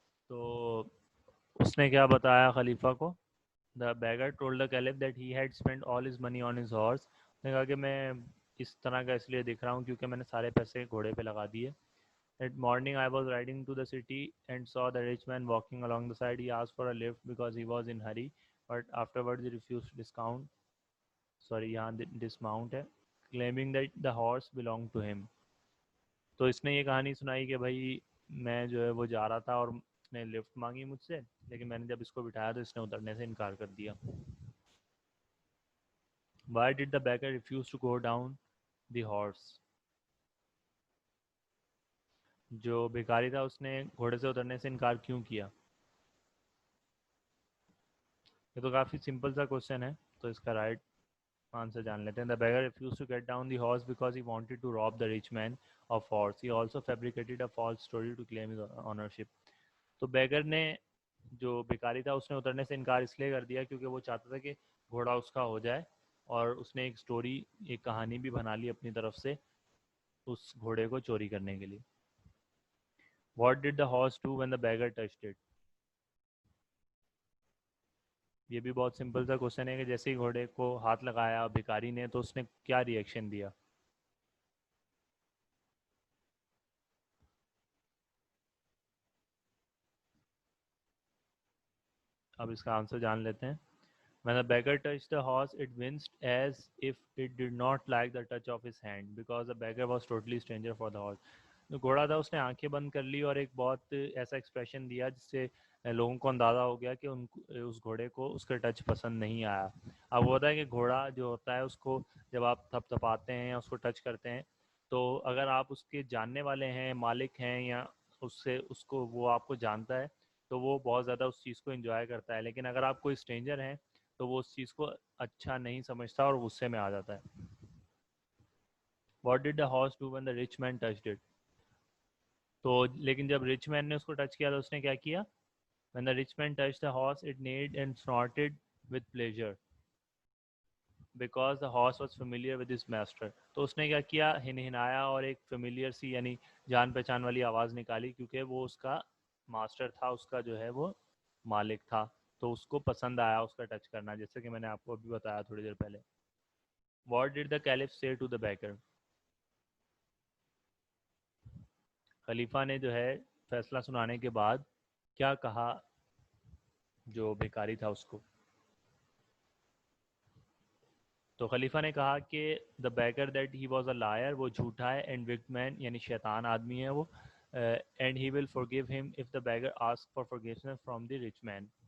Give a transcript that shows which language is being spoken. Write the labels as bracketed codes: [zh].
[ur] تو اس نے کیا بتایا خلیفہ کو؟ [en] The beggar told the caliph that he had spent all his money on his horse. [ur] اس نے کہا کہ میں اس طرح کا اس لیے دکھ رہا ہوں کیونکہ میں نے سارے پیسے گھوڑے پہ لگا دیے. [en] That morning I was riding to the city and saw the rich man walking along the side. He asked for a lift because he was in hurry, but afterwards he refused to یہاں dismount ہے, claiming that the horse belonged to him. [ur] تو اس نے یہ کہانی سنائی کہ بھائی میں جو ہے وہ جا رہا تھا اور اس نے لفٹ مانگی مجھ سے, لیکن میں نے جب اس کو بٹھایا تو اس نے اترنے سے انکار کر دیا. [en] Why did the beggar refuse to go down the horse. [ur] جو بھکاری تھا اس نے گھوڑے سے اترنے سے انکار کیوں کیا؟ یہ تو کافی سمپل سا کوشچن ہے, تو اس کا رائٹ آنسر جان لیتے ہیں. [en] The beggar refused to get down the horse because he wanted to rob the rich man of horse. He also fabricated a false story to claim his ownership. [ur] تو beggar نے جو بھکاری تھا اس نے اترنے سے انکار اس لیے کر دیا کیونکہ وہ چاہتا تھا کہ گھوڑا اس کا ہو جائے, اور اس نے ایک سٹوری, ایک کہانی بھی بنا لی اپنی طرف سے اس گھوڑے کو چوری کرنے کے لیے. [en] What did the horse do when the beggar touched it? [ur] یہ بھی بہت سمپل سا کوشچن ہے کہ جیسے ہی گھوڑے کو ہاتھ لگایا بھکاری نے تو اس نے کیا ری ایکشن دیا؟ اب اس کا آنسر جان لیتے ہیں. [en] When the beggar touched the horse, it winced as if it did not like the touch of his hand because the beggar was totally stranger for the horse. [ur] جو گھوڑا تھا اس نے آنکھیں بند کر لی اور ایک بہت ایسا ایکسپریشن دیا جس سے لوگوں کو اندازہ ہو گیا کہ اس گھوڑے کو اس کا ٹچ پسند نہیں آیا. اب وہ ہوتا ہے کہ گھوڑا جو ہوتا ہے اس کو جب آپ تھپ تھپاتے ہیں یا اس کو ٹچ کرتے ہیں تو اگر آپ اس کے جاننے والے ہیں, مالک ہیں, یا اس کو وہ آپ کو جانتا ہے تو وہ بہت زیادہ اس چیز کو انجوائے کرتا ہے, لیکن اگر آپ کوئی اسٹرینجر ہیں تو وہ اس چیز کو اچھا نہیں سمجھتا اور غصے میں آ جاتا ہے. [en] What did the horse do when the rich man touched it? [ur] تو لیکن جب رچ مین نے اس کو ٹچ کیا تو اس نے کیا کیا؟ [en] When the rich man touched the horse, it neighed and snorted with pleasure, because the horse was familiar with his master. [ur] تو اس نے کیا کیا, ہنہنایا اور ایک فیملیئر سی یعنی جان پہچان والی آواز نکالی, کیونکہ وہ اس کا ماسٹر تھا, اس کا جو ہے وہ مالک تھا, تو اس کو پسند آیا اس کا ٹچ کرنا, جیسے کہ میں نے آپ کو ابھی بتایا تھوڑی دیر پہلے. [en] What did the caliph say to the beggar? [ur] خلیفہ نے جو ہے فیصلہ سنانے کے بعد کیا کہا جو بھکاری تھا اس کو. تو خلیفہ نے کہا کہ [en] the beggar that he was a liar, [ur] وہ جھوٹا ہے, [en] and wicked man [ur] یعنی شیطان آدمی ہے وہ, [en] And he will forgive him of the beggar ask for forgiveness from the rich man.